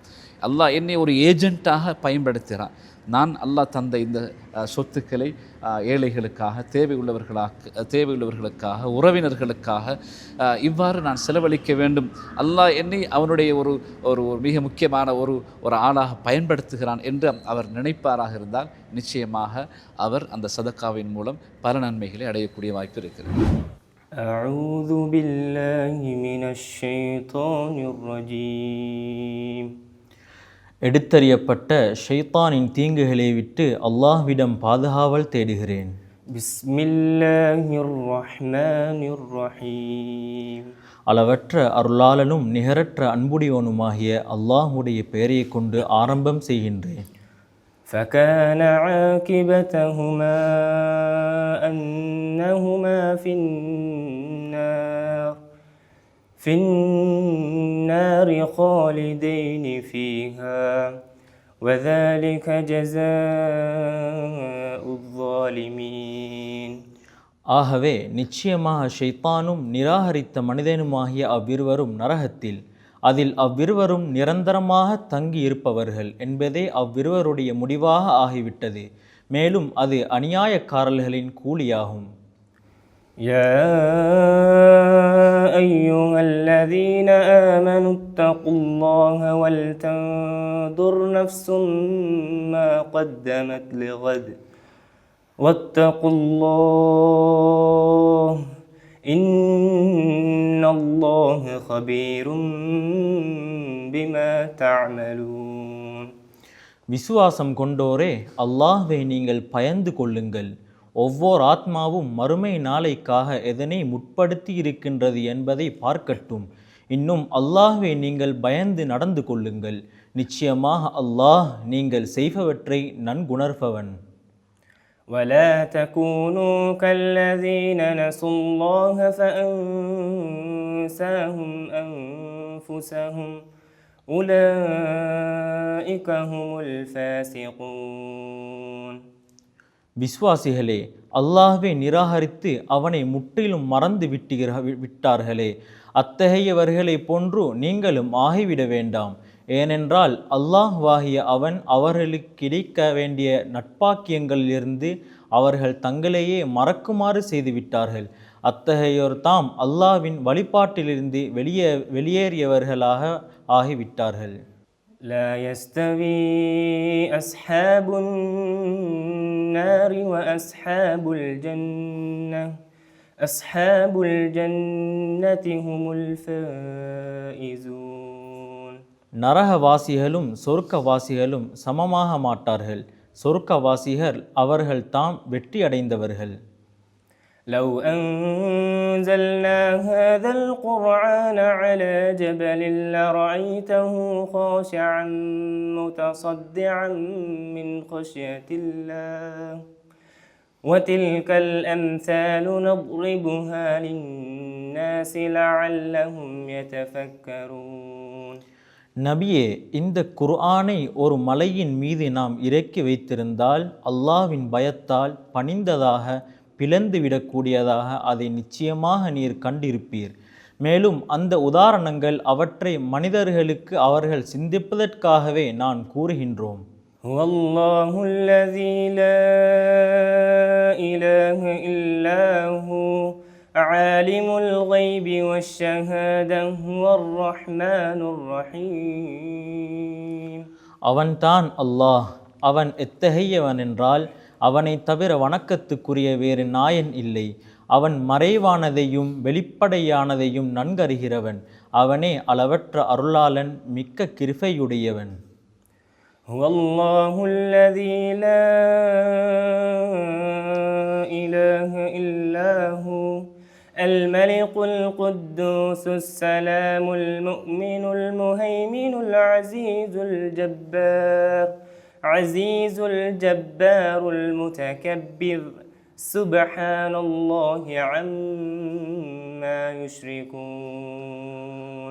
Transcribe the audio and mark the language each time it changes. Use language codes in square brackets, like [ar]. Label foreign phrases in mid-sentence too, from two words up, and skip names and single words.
[ta] அல்லாஹ் என்னை ஒரு ஏஜென்ட்டாக பயன்படுத்துகிறான். நான் அல்லாஹ் தந்த இந்த சொத்துக்களை ஏழைகளுக்காக, தேவையுள்ளவர்களுக்காக, உறவினர்களுக்காக இவ்வாறு நான் செலவழிக்க வேண்டும். அல்லாஹ் என்னை அவனுடைய ஒரு ஒரு மிக முக்கியமான ஒரு ஆளாக பயன்படுத்துகிறான் என்று அவர் நினைப்பாராக இருந்தால் நிச்சயமாக அவர் அந்த சதக்காவின் மூலம் பல நன்மைகளை அடையக்கூடிய வாய்ப்பு இருக்கிறது. [ar] أعوذ بالله من الشيطان الرجيم. [ta] எடுத்தறியப்பட்ட ஷைத்தானின் தீங்குகளை விட்டு அல்லாஹ்விடம் பாதுகாவல் தேடுகிறேன். [ar] بسم الله الرحمن الرحيم. [ta] அளவற்ற அருளாளனும் நிகரற்ற அன்புடையோனுமாகிய அல்லாஹ்வுடைய பெயரை கொண்டு ஆரம்பம் செய்கின்றேன். [ar] فكان عاقبتهما أنهما في النار خالدين فيها وذلك جزاء الظالمين. [ta] ஆகவே நிச்சயமாக ஷைத்தானும் நிராகரித்த மனிதனுமாகிய அவ்விருவரும் நரகத்தில், அதில் அவ்விருவரும் நிரந்தரமாக தங்கி இருப்பவர்கள் என்பதே அவ்விருவருடைய முடிவாக ஆகிவிட்டது. மேலும் அது அநியாயக்காரர்களின் கூலியாகும். [ar] يا أيها الذين آمنوا اتقوا الله ولتنظر نفس ما قدمت لغد واتقوا الله إن الله خبير بما تعملون. [ta] விசுவாசம் கொண்டோரே, அல்லாஹ்வை நீங்கள் பயந்து கொள்ளுங்கள். ஒவ்வொரு ஆத்மாவும் மறுமை நாளைக்காக எதனை முற்படுத்தி இருக்கின்றது என்பதை பார்க்கட்டும். இன்னும் அல்லாஹ்வை நீங்கள் பயந்து நடந்து கொள்ளுங்கள். நிச்சயமாக அல்லாஹ் நீங்கள் செய்பவற்றை நன்குணர்பவன். [ar] ولا تكونوا كالذين نسوا الله فأنساهم أنفسهم أولئك هم الفاسقون. [ta] விசுவாசிகளே, அல்லாஹ்வை நிராகரித்து அவனை முற்றிலும் மறந்து விட்டார்களே, அத்தகையவர்களை போன்று நீங்களும் ஆகிவிட வேண்டாம். ஏனென்றால் அல்லாஹ்வாகிய அவன் அவர்களுக்கு கிடைக்க வேண்டிய நட்பாக்கியங்களிலிருந்து அவர்கள் தங்களையே மறக்குமாறு செய்துவிட்டார்கள். அத்தகையோர் தாம் அல்லாஹ்வின் வழிபாட்டிலிருந்து வெளியேறியவர்களாக ஆகிவிட்டார்கள். [ar] لا يستوي أصحاب النار وأصحاب الجنة أصحاب الجنة هم الفائزون. [ta] நரகவாசிகளும் சொர்க்கவாசிகளும் சமமாக மாட்டார்கள். சொர்க்கவாசிகள் அவர்கள் தாம் வெற்றி அடைந்தவர்கள். [ar] لو أنزلنا هذا القرآن على جبل لرأيته خاشعا متصدعا من خشية الله وتلك الأمثال نضربها للناس لعلهم يتفكرون. [ta] நபியே, இந்த குர்ஆனை ஒரு மலையின் மீது நாம் இறக்கி வைத்திருந்தால் அல்லாஹ்வின் பயத்தால் பணிந்ததாக பிளந்துவிடக்கூடியதாக அதை நிச்சயமாக நீர் கண்டிருப்பீர். மேலும் அந்த உதாரணங்கள் அவற்றை மனிதர்களுக்கு அவர்கள் சிந்திப்பதற்காகவே நான் கூறுகின்றோம். [ar] والله الذي لا إله إلا هو عالم الغيب والشهادة هو الرحمن الرحيم. [ta] அவன்தான் அல்லாஹ். அவன் எத்தகையவன் என்றால் அவனை தவிர வணக்கத்துக்குரிய வேறு நாயன் இல்லை. அவன் மறைவானதையும் வெளிப்படையானதையும் நன்கறிகிறவன். அவனே அளவற்ற அருளாளன், மிக்க கிருபையுடையவன். [ar] والله الذي لا إله إلا هو الملك القدوس السلام المؤمن المهيمن العزيز الجبار عزيز الجبار المتكبر سبحان الله عما يشركون.